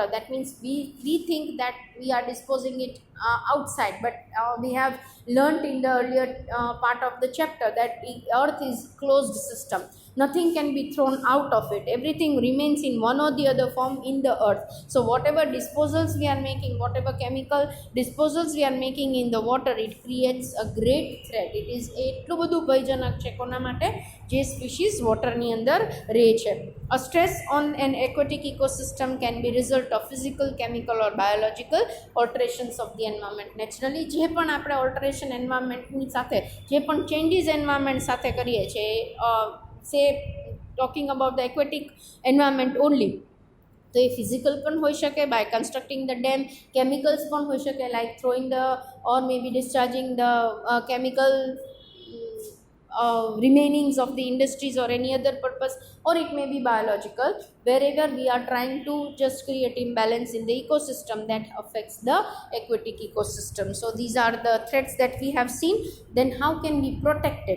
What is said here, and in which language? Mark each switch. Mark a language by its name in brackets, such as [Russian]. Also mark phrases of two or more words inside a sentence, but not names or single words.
[English] That means we think that we are disposing it outside, but we have learnt in the earlier part of the chapter that the earth is closed system. Nothing can be thrown out of it. Everything remains in one or the other form in the earth. So whatever disposals we are making, whatever chemical disposals we are making in the water, it creates a great threat. It is [Gujarati] એટલું બધું ભયજનક છે કોના માટે? જે સ્પીસીસ વોટરની અંદર રહે છે. [English] A stress on an aquatic ecosystem can be result of physical, chemical or biological alterations of the environment. [Gujarati] Naturally જે પણ આપણે alteration environmentની સાથે, જે પણ [English] changes environment [Gujarati] સાથે કરીએ છીએ, [English] say talking about the aquatic environment only. [Gujarati] તો એ ફિઝિકલ પણ હોઈ શકે [English] by constructing the dam, [Gujarati] કેમિકલ્સ પણ હોઈ શકે [English] like throwing the or maybe discharging the chemical remainings of the industries or any other purpose, or it may be biological, wherever we are trying to just create imbalance in the ecosystem that affects the aquatic ecosystem. So these are the threats that we have seen. Then how can we protect it?